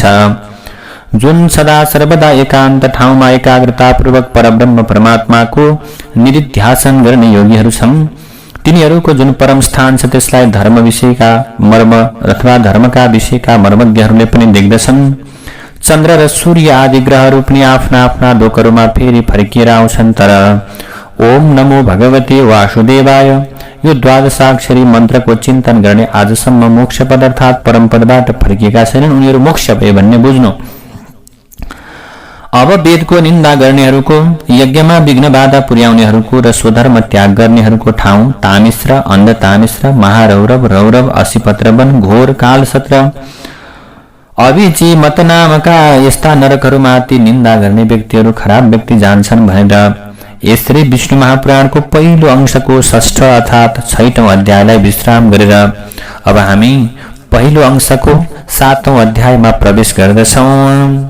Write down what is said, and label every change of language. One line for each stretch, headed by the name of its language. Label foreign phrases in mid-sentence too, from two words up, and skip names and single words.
Nepali: जुन सदा सर्वदा एकान्त ठाउँमा एकाग्रतापूर्वक परब्रह्म परमात्माको निधिध्यासन गर्ने योगीहरू छन्, तिनीहरूको जुन परम स्थान छ त्यसलाई धर्म विषयका मर्म अथवा धर्मका विषयका मर्मज्ञहरूले पनि देख्दछन्। चन्द्र र सूर्य आदि ग्रहहरू पनि आफ्ना आफ्ना लोकहरूमा फेरि फर्किएर आउँछन्। तर
Sanskrit: ओम नमो भगवते वासुदेवाय
Nepali: यो द्वादशाक्षरी मन्त्रको चिन्तन गर्ने आजसम्म मोक्षपद अर्थात् परमपदबाट फर्किएका छैनन्, उनीहरू मोक्ष भए भन्ने बुझ्नु। अब वेदको निन्दा गर्नेहरूको, यज्ञमा विघ्न बाधा पुर्याउनेहरूको र स्वधर्म त्याग गर्नेहरूको ठाउँ तामिश्र, अन्धतामिश्र, महारौरव, रौरव, असिपत्रवन, घोर, कालसत्र, अभिची मत नामका यस्ता नरकहरूमाथि निन्दा गर्ने व्यक्तिहरू खराब व्यक्ति जान्छन् भनेर यसरी विष्णु महापुराणको पहिलो अंशको 6 अर्थात् 6औं अध्यायलाई विश्राम गरेर अब हामी पहिलो अंशको 7औं अध्यायमा प्रवेश गर्दछौं।